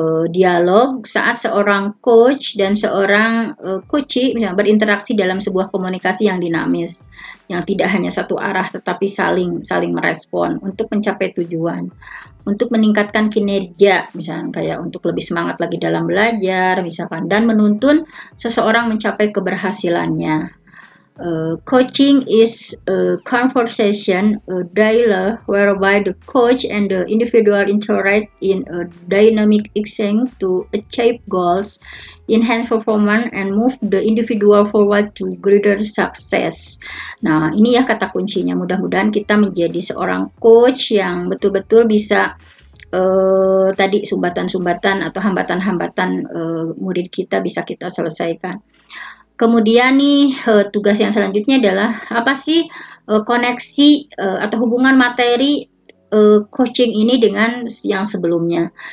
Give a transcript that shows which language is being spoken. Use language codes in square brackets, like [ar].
[id] Dialog saat seorang coach dan seorang coachee misalnya berinteraksi dalam sebuah komunikasi yang dinamis, yang tidak hanya satu arah tetapi saling merespon untuk mencapai tujuan, untuk meningkatkan kinerja, misalnya kayak untuk lebih semangat lagi dalam belajar, misalkan, dan menuntun seseorang mencapai keberhasilannya. [en] Coaching is a conversation, a dialogue whereby the coach and the individual interact in a dynamic exchange to achieve goals, enhance performance, and move the individual forward to greater success. [id] Nah, ini ya kata kuncinya. Mudah-mudahan kita menjadi seorang coach yang betul-betul bisa tadi sumbatan-sumbatan atau hambatan-hambatan murid kita bisa kita selesaikan. Kemudian nih tugas yang selanjutnya adalah apa sih koneksi atau hubungan materi coaching ini dengan yang sebelumnya.